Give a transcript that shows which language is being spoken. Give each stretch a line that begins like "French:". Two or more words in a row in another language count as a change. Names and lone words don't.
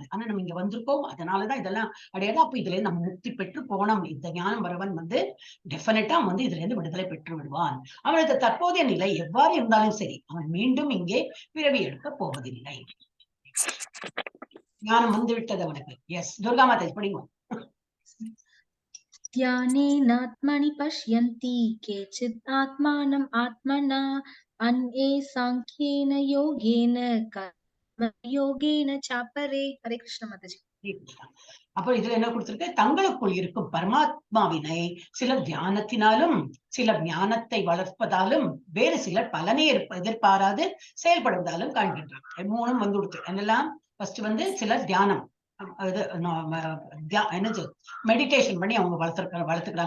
Tamil: ஆனா நம்ம இங்க வந்திருக்கோம், அதனாலதான் இதெல்லாம் அடையலாம். அப்ப இதுல இருந்து நம்ம முக்தி பெற்று போனோம். இந்த ஞானம் வரவன் வந்து டெஃபினட்டா வந்து இதுல இருந்து விடுதலை பெற்று விடுவான். அவனது தற்போதைய நிலை எவ்வாறு இருந்தாலும் சரி, அவன் மீண்டும் இங்கே பிறவி எடுக்க போவதில்லை. ஞானம் வந்து விட்டது அவனுக்கு. எஸ், துர்கா மாதா படிங்க.
Sanskrit: ध्यानेनात्मनि पश्यन्ति केचित् आत्मानम् आत्मना अन्ये सांख्येन योगेन कर्मयोगेन चापरे.
Hindi: हरे कृष्ण माताजी.
Tamil: அப்போ இதுல என்ன கொடுத்திருக்கு? தங்களுக்குள் இருக்கும் பரமாத்மாவினை சிலர் தியானத்தினாலும் சிலர் ஞானத்தை வளர்ப்பதாலும் வேறு சிலர் பலனை எதிர்பாராது செயல்படுவதாலும் காண்கின்றார். மூணும் வந்து கொடுத்து என்னெல்லாம்? ஃபர்ஸ்ட் வந்து சிலர் தியானம், என்னது மெடிடேஷன் பண்ணி அவங்க வளர்த்துக்கிறாங்க.